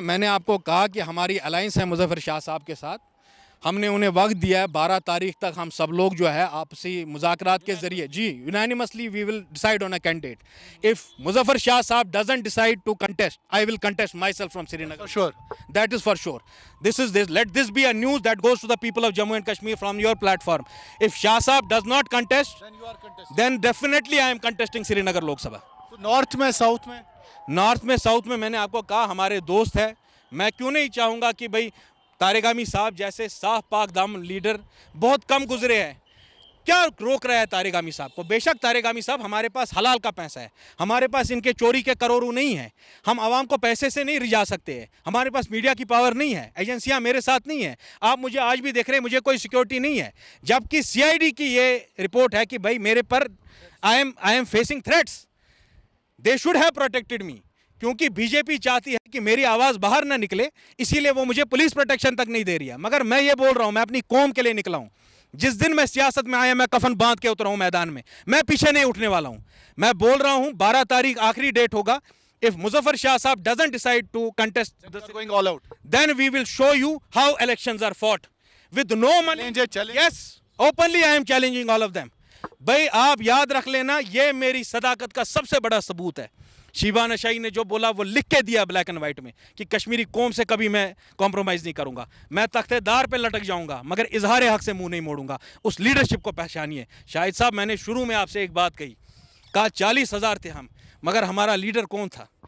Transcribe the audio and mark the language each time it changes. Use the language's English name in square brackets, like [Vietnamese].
[Hindi] मैंने आपको कहा कि हमारी अलायंस है मुजफ्फर शाह साहब के साथ। हमने उन्हें वक्त दिया है 12 तारीख तक, हम सब लोग जो है आपसी मुज़ाकरात के जरिए, जी [English] Unanimously we will decide on a candidate. If Muzaffar Shah Sahab doesn't decide to contest, I will contest myself from Srinagar, sure, that is for sure. Let this be a news that goes to the people of Jammu and Kashmir from your platform. If Shah Saab does not contest, then definitely I am contesting Srinagar Lok Sabha. [Hindi] तो north में, south में? North में, south में मैंने आपको कहा हमारे दोस्त है। मैं क्यों नहीं चाहूँगा कि भाई तारिगामी साहब जैसे साफ पाक दामन लीडर बहुत कम गुजरे हैं, क्या रोक रहा है तारिगामी साहब को? बेशक तारिगामी साहब, हमारे पास हलाल का पैसा है, हमारे पास इनके चोरी के करोड़ों नहीं है, हम आवाम को पैसे से नहीं रिझा सकते हैं, हमारे पास मीडिया की पावर नहीं है, एजेंसियां मेरे साथ नहीं है, आप मुझे आज भी देख रहे हैं, मुझे कोई सिक्योरिटी नहीं है। जबकि CID की ये रिपोर्ट है कि भाई मेरे पर [English] I am facing threats, they should have protected me. [Hindi] क्योंकि बीजेपी चाहती है कि मेरी आवाज़ बाहर ना निकले, इसीलिए वो मुझे पुलिस प्रोटेक्शन तक नहीं दे रही है। मगर मैं ये बोल रहा हूँ, मैं अपनी कौम के लिए निकला हूँ। जिस दिन मैं सियासत में आया, मैं कफन बांध के उतरा हूँ मैदान में, मैं पीछे नहीं उठने वाला हूँ। मैं बोल रहा हूँ 12 तारीख आखिरी डेट होगा। [English] If Muzaffar Shah Sahab doesn't decide to contest going all out, then we will show you how elections are fought with no money. Yes, openly I am challenging all of them. [Hindi] भाई आप याद रख लेना, ये मेरी सदाकत का सबसे बड़ा सबूत है। शिबा नशाई ने जो बोला वो लिख के दिया ब्लैक एंड व्हाइट में कि कश्मीरी कौम से कभी मैं कॉम्प्रोमाइज़ नहीं करूंगा, मैं तख्तेदार पे लटक जाऊंगा मगर इजहार हक से मुंह नहीं मोड़ूंगा। उस लीडरशिप को पहचानिए। शाहिद साहब, मैंने शुरू में आपसे एक बात कही, कहा 40,000 थे हम, मगर हमारा लीडर कौन था?